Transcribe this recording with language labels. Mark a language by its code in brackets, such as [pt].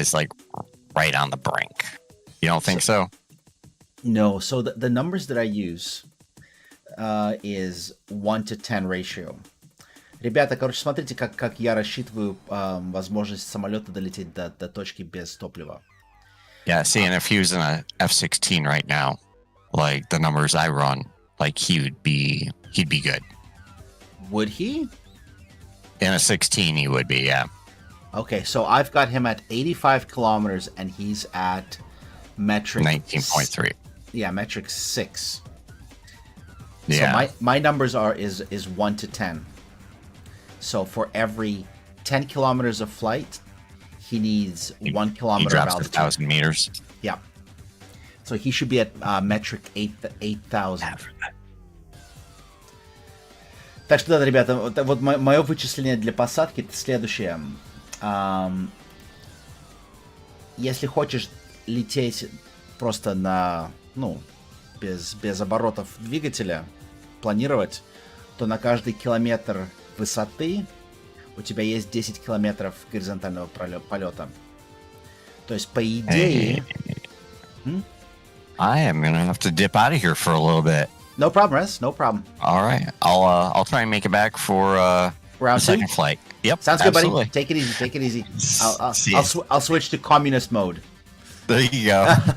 [en] is like right on the brink. You don't think so? No, so the numbers that I use is 1 to 10 ratio. [ru] Ребята, короче, смотрите, как я рассчитываю возможность самолета долететь до точки без топлива. [en] Yeah, see, and if he was in a F-16 right now, like the numbers I run, like he'd be good. Would he? In a 16, he would be, yeah. Okay, so I've got him at 85 kilometers, and he's at metric 19.3. Yeah, metric 6. Yeah. So my numbers is 1 to 10. So for every 10 kilometers of flight, he needs 1 He kilometer of drops altitude. 1,000 meters. Yeah. So he should be at metric 8,000. [ru] Так что да, ребята, вот мое вычисление для посадки это следующее. Если хочешь лететь просто на, без оборотов двигателя, планировать, то на каждый километр высоты у тебя есть 10 километров горизонтального полета. То есть, по идее... [en] I am gonna have to dip out of here for a little bit. No problem, Rez. No problem. All right, I'll try and make it back for the Round 2? second flight. Yep, Sounds good, absolutely. buddy. Take it easy. Take it easy. See ya. I'll switch to communist mode. There you go.